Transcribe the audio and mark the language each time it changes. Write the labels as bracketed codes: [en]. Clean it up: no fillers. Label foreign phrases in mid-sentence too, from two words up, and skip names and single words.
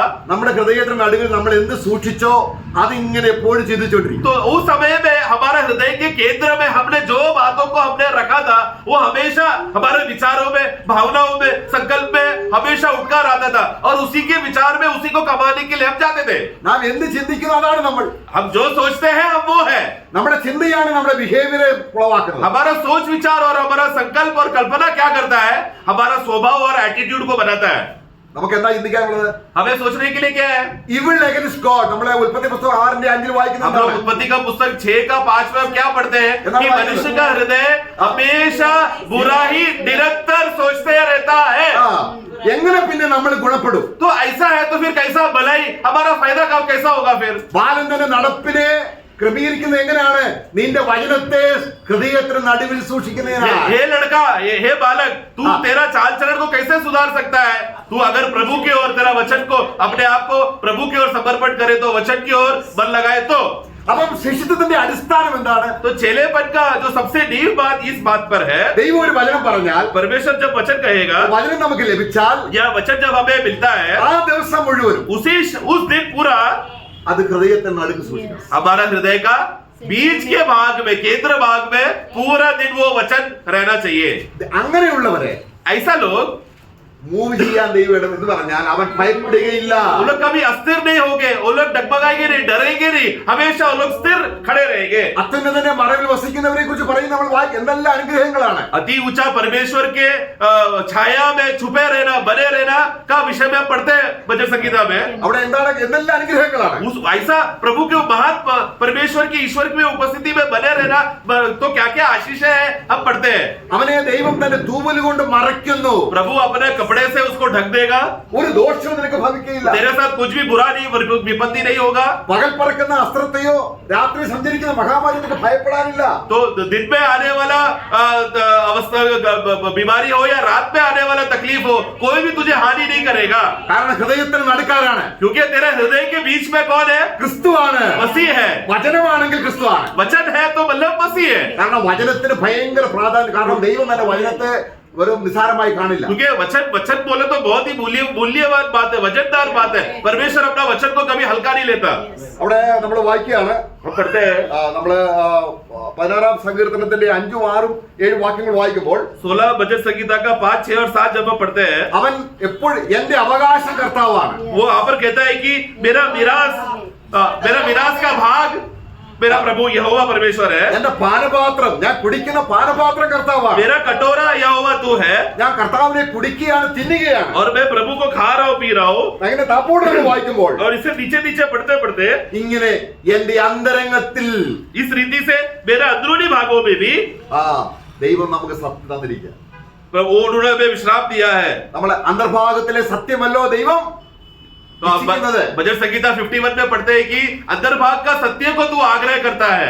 [ml] നമ്മുടെ ഹൃദയത്തിന്റെ നടുവിൽ നമ്മൾ എന്ത് സൂക്ഷിച്ചോ അതിങ്ങനെ എപ്പോഴും ചിന്തിച്ചോണ്ടിരിക്കും. [hi] तो उस समय में हमारे हृदय के केंद्र में हमने जो बातों को हमने रखा था वो हमेशा हमारे विचारों में, भावनाओं में, संकल्प में हमेशा उठकर आता था और उसी के विचार में उसी को कमाने के लिए हम जाते थे। [ml] നാം എന്ത് ചിന്തിക്കുന്നു അതാണ് നമ്മൾ. [hi] हम जो सोचते हैं हम वो है। [ml] നമ്മുടെ ചിന്തയാണ് നമ്മുടെ ബിഹേവിയറെ ഫ്ലോവാക്കുന്നത്. [hi] हमारा सोच विचार और हमारा संकल्प और कल्पना क्या करता है, हमारा स्वभाव और एटीट्यूड को बनाता है। [ml] നമുക്ക് എന്താ ചിന്തിക്കാനുള്ളത്? [hi] हमें सोचने के लिए क्या है? [en] Evil against God. [ml] നമ്മളെ ഉൽപ്പത്തി പുസ്തകം 6:5 [hi] हम [ml] വായിക്കുന്നത് [hi] लोग उत्पत्ति का पुस्तक 6:5 में क्या पढ़ते हैं कि मनुष्य का हृदय हमेशा बुरा ही निरंतर सोचते रहता है। [ml] എങ്ങനെ പിന്നെ നമ്മൾ ഗുണപ്പെടും? [hi] तो ऐसा है तो फिर कैसा भलाई हमारा फायदा का कैसा होगा फिर? [ml] ബാലൻ തന്റെ നടപ്പിനെ ക്രമീകരിക്കുന്നത് എങ്ങനെയാണ്? നിന്റെ വചനത്തെ ഹൃദയത്തിന് നടുവിൽ സൂക്ഷിക്കുന്നതിനാണ്. [hi] हे लड़का, हे बालक, तू तेरा चाल चलन को कैसे सुधार सकता है? तू अगर प्रभु की ओर तेरा वचन को अपने आप को प्रभु की ओर समर्पण करे तो वचन की ओर मन लगाए तो [ml] അപ്പം ശിഷ്യത്വത്തിന്റെ അടിസ്ഥാനം എന്താണ്? [hi] तो चेलेपन का जो सबसे नींव बात इस बात पर है, [ml] ദൈവം ഒരു വചനം പറഞ്ഞാൽ, [hi] परमेश्वर जब वचन कहेगा [ml] വചനം നമുക്ക് ലഭിച്ചാൽ [hi] या वचन जब हमें मिलता है [ml] ആ ദിവസം മുഴുവനും [hi] उस दिन पूरा [ml] അത് ഹൃദയത്തിന് നടുക്ക് സൂക്ഷിക്കണം. [hi] हमारा हृदय का बीच के भाग में, केंद्र भाग में पूरा दिन वो वचन रहना चाहिए। [ml] അങ്ങനെയുള്ളവരെ [hi] ऐसा लोग [ml] മൂവ് ചെയ്യാൻ ദൈവം ഇടം എന്ന് പറഞ്ഞാൽ അവൻ ഭയപ്പെടുകയില്ല. [hi] वो लोग कभी अस्थिर नहीं होंगे, वो लोग डगमगाएंगे नहीं, डरेंगे नहीं, हमेशा वो लोग स्थिर खड़े रहेंगे। [ml] അത്യുന്നതന്റെ മറവിൽ വസിക്കുന്നവരെ കുറിച്ച് പറയും നമ്മൾ എന്തെല്ലാം അനുഗ്രഹങ്ങളാണ്. [hi] अति ऊंचा परमेश्वर के छाया में छुपे रहना, बने रहना का विषय में पढ़ते हैं भजन संगीता में। [ml] അവിടെ എന്താണ് എന്തെല്ലാം അനുഗ്രഹങ്ങളാണ്. [hi] उस ऐसा प्रभु के महान परमेश्वर की ईश्वर की उपस्थिति में बने रहना तो क्या क्या आशीष है हम पढ़ते हैं। [ml] അവനെ ദൈവം തന്റെ തൂവൽ കൊണ്ട് മറയ്ക്കുന്നു. [hi] प्रभु अपने कपड़े से उसको ढक देगा, [ml] ഒരു ദോഷവും നിനക്ക് ഭവിക്കുകയില്ല. [hi] तेरे साथ कुछ भी बुरा नहीं, विपत्ति नहीं होगा। [ml] പകൽ പറക്കുന്ന അസ്ത്രത്തെയോ രാത്രി സഞ്ചരിക്കുന്ന മഹാമാരി നിനക്ക് ഭയപ്പെടാനില്ല. [hi] तो दिन में आने वाला अवस्था बीमारी हो या रात में आने वाला तकलीफ हो, कोई भी तुझे हानि नहीं करेगा। [ml] കാരണം ഹൃദയത്തിന് നടുക്കാരാണ്. [hi] क्योंकि तेरे हृदय के बीच में कौन है? [ml] ക്രിസ്തുവാണ്. [hi] मसीह है। [ml] വചനമാണെങ്കിൽ ക്രിസ്തുവാണ്. [hi] वचन है तो मतलब मसीह है। [ml] കാരണം വചനത്തിന് ഭയങ്കര പ്രാധാന്യം. കാരണം ദൈവം തന്നെ വചനത്തെ വെറും നിസാരമായി കാണില്ല. [hi] क्योंकि वचन बोले तो बहुत ही मूल्यवान बात है, वजनदार बात है। परमेश्वर अपना वचन को कभी हल्का नहीं लेता। [ml] അവിടെ നമ്മൾ വായിക്കുകയാണ്, [hi] पढ़ते हैं [ml] നമ്മള് 16-ാം സങ്കീർത്തനത്തിന്റെ 5, 6, 7 വാക്യങ്ങൾ വായിക്കുമ്പോൾ [hi] 16 भजन संगीता का 5, 6 और 7 जब हम पढ़ते हैं, [ml] അവൻ എപ്പോഴും എന്റെ അവകാശം കർത്താവാണ്. [hi] वो यहाँ पर कहता है कि मेरा मिरास का भाग मेरा प्रभु यहोवा परमेश्वर है, [ml] എന്റെ പാനപാത്രം, ഞാൻ കുടിക്കുന്ന പാനപാത്രം കർത്താവാണ്. [hi] मेरा कटोरा यहोवा तू है, [ml] ഞാൻ കർത്താവിനെ കുടിക്കുകയാണ്, തിന്നുകയാണ്. [hi] और मैं प्रभु को खा रहा हूँ, पी रहा हूँ। [ml] അങ്ങനെ താപ്പോടെ വായിക്കുമ്പോൾ [hi] और इसे नीचे पढ़ते [ml] ഇങ്ങനെ എന്റെ അന്തരംഗത്തിൽ [hi] इस रीति से मेरे अंदरूनी भागों में भी [ml] ദൈവം നമുക്ക് സത്യം തന്നിരിക്കുക. [hi] उन्होंने हमें विश्राम दिया है। [ml] നമ്മളെ അന്തർഭാഗത്തിലെ സത്യമല്ലോ ദൈവം. [hi] तो आप भजन संगीता 51 में पढ़ते हैं कि अंदर भाग का सत्य को तू आग्रह करता है।